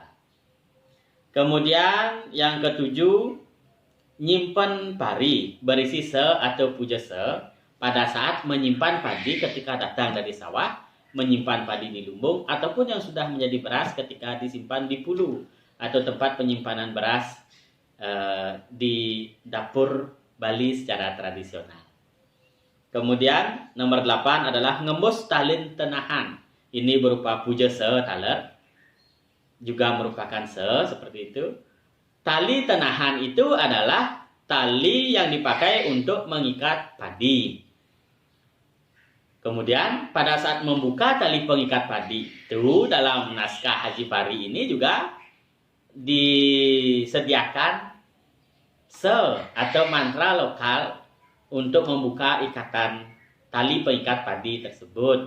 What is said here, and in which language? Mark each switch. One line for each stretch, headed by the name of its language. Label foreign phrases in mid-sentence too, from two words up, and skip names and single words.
Indonesian: Kemudian yang ketujuh, nyimpen pari berisi se atau puja se pada saat menyimpan padi ketika datang dari sawah, menyimpan padi di lumbung, ataupun yang sudah menjadi beras ketika disimpan di pulu atau tempat penyimpanan beras di dapur Bali secara tradisional. Kemudian nomor 8 adalah
Balinese: ngembus talin tenahan.
Indonesian: Ini berupa puja se taler, juga merupakan se seperti itu. Tali tenahan itu adalah tali yang dipakai untuk mengikat padi. Kemudian pada saat membuka tali pengikat padi itu dalam naskah Haji Pari ini juga disediakan atau mantra lokal untuk membuka ikatan tali pengikat padi tersebut.